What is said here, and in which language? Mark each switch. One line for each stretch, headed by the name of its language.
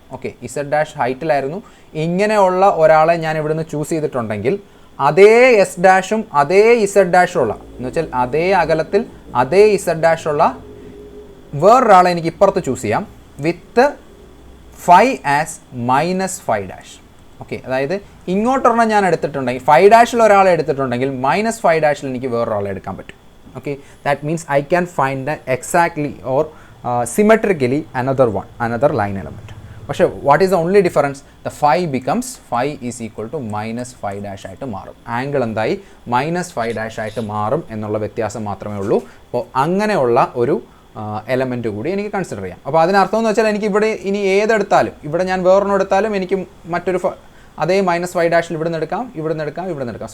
Malayalam: Okay, Z dash ഹൈറ്റിലായിരുന്നു. ഇങ്ങനെയുള്ള ഒരാളെ ഞാൻ ഇവിടുന്ന് ചൂസ് ചെയ്തിട്ടുണ്ടെങ്കിൽ അതേ എസ് ഡാഷും അതേ ഇസഡ് ഡാഷും ഉള്ള, എന്ന് വെച്ചാൽ അതേ അകലത്തിൽ അതേ ഇസഡ് ഡാഷുള്ള വേറൊരാളെ എനിക്ക് ഇപ്പുറത്ത് ചൂസ് ചെയ്യാം
English: With phi as minus phi dash.
Malayalam: Okay, അതായത് ഇങ്ങോട്ടൊരെണ്ണം ഞാൻ എടുത്തിട്ടുണ്ടെങ്കിൽ ഫൈ ഡാഷിൽ ഒരാളെ എടുത്തിട്ടുണ്ടെങ്കിൽ മൈനസ് ഫൈ ഡാഷിൽ എനിക്ക് വേറൊരാളെ എടുക്കാൻ പറ്റും.
English: Okay, that means I can find that exactly or symmetrically another line element. പക്ഷേ what is the only difference? The phi becomes phi is equal to minus phi dash
Malayalam: ആയിട്ട് മാറും. Angle എന്തായി minus phi dash ആയിട്ട് മാറും എന്നുള്ള വ്യത്യാസം മാത്രമേ ഉള്ളൂ. അപ്പോൾ അങ്ങനെയുള്ള ഒരു എലമെൻറ്റ് കൂടി എനിക്ക് കൺസിഡർ ചെയ്യാം. അപ്പോൾ അതിനർത്ഥം എന്ന് വെച്ചാൽ എനിക്ക് ഇവിടെ ഇനി ഏതെടുത്താലും, ഇവിടെ ഞാൻ വേറൊന്നും എടുത്താലും എനിക്ക് മറ്റൊരു അതേ മൈനസ് ഫൈ ഡാഷിൽ ഇവിടെ നിന്ന് എടുക്കാം, ഇവിടെ നിന്ന് എടുക്കാം, ഇവിടെ നിന്ന് എടുക്കാം.